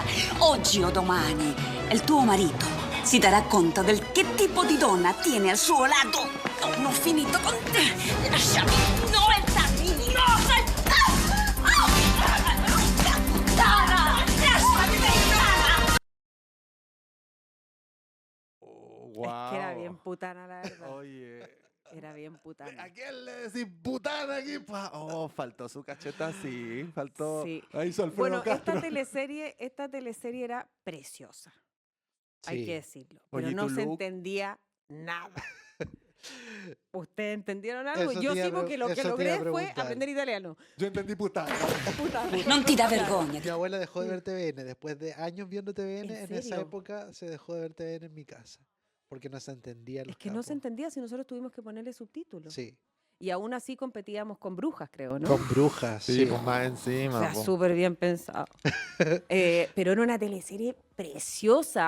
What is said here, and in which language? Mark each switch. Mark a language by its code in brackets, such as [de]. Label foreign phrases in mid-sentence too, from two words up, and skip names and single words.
[it] Oggi o domani il tuo marito si darà conto del che tipo di donna tiene al suo lato. Non ho finito con te. Lasciami. No, entrarmi. No, puttana. Lasciami, puttana. Oh, [es] Es que era wow. bien putana, la verdad. Oye. Era bien ¿A putana. quién le decís putana aquí? Oh, faltó su cacheta, sí. Faltó. Sí. Ahí hizo Alfredo Bueno, Castro. esta teleserie era preciosa. Hay Sí. que decirlo. Pero Oye, ¿y no tu se look? entendía nada. ¿Ustedes entendieron algo? Eso Yo te iba sí, a pre- porque lo que eso te iba a logré fue preguntar. aprender italiano. Yo entendí putana. Putana. [it] Non ti dà vergogna. [es] Mi abuela dejó de ver TVN. Después de años viendo TVN, ¿En en esa serio? época se dejó de ver TVN en mi casa. Porque no se entendía los Es que no se capos. entendía si nosotros tuvimos que ponerle subtítulos. Sí. Y aún así competíamos con brujas, creo, ¿no? Con brujas. Sí, Sí, pues más O encima. sea, po. súper bien pensado. Pero era una teleserie preciosa.